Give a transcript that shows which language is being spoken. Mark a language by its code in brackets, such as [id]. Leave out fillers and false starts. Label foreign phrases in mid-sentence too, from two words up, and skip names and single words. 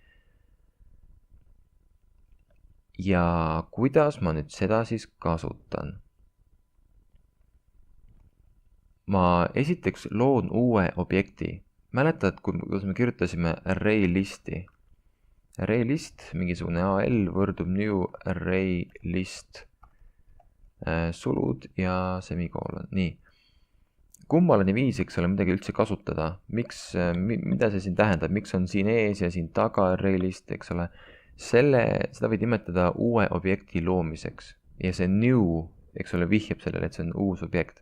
[et] Ja kuidas ma nüüd seda siis kasutan? Ma esiteks loon uue objekti. Mäletad, kuidas me kirjutasime [en] array listi? Array list, [et] mingisugune AL võrdub [en] new array list [et] sulud ja semikoolon. Nii. Kummaline viis, eks ole, midagi üldse kasutada. Mida see siin tähendab? Miks on siin ees ja siin taga [en] array list, [et] eks ole? Seda võid nimetada uue objekti loomiseks. Ja see new, eks ole, vihjab sellele, et see on uus objekt.